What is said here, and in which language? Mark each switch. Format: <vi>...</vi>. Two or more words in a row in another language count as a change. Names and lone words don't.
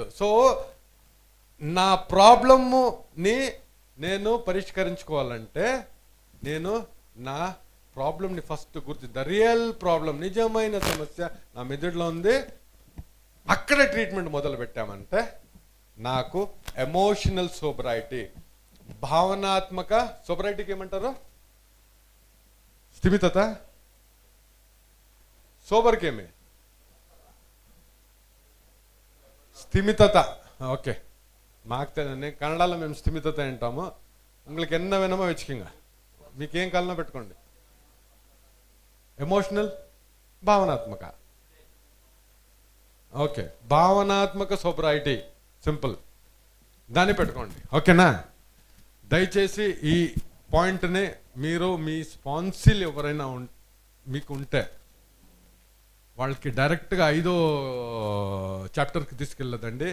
<te>సో నా ప్రాబ్లమ్ని నేను పరిష్కరించుకోవాలంటే నేను నా ప్రాబ్లమ్ని</te> <en>first the real problem,</en> <te>నిజమైన సమస్య నా మెదడులో ఉంది, అక్కడ ట్రీట్మెంట్ మొదలు పెట్టామంటే నాకు</te> <en>emotional sobriety,</en> <te>భావనాత్మక సోబ్రైటీకి ఏమంటారు? స్థిమితత. సోబర్కేమి స్థిమితత. ఓకే, మాకు తెలియదు, కన్నడలో మేము స్థిమితత అంటాము.</te> <ta>உங்களுக்கு என்ன வேணுமோ వెచ్చుకింగ,</ta> <te>మీకేం కాలనో పెట్టుకోండి. ఎమోషనల్, భావనాత్మక. ఓకే, భావనాత్మక సోబ్రైటీ, సింపుల్, దాన్ని పెట్టుకోండి. ఓకేనా? దయచేసి ఈ పాయింట్ని మీరు మీ స్పాన్సిల్ ఎవరైనా మీకు ఉంటే వాళ్ళకి డైరెక్ట్గా 5వ చాప్టర్కి తీసుకెళ్ళదండి.</te>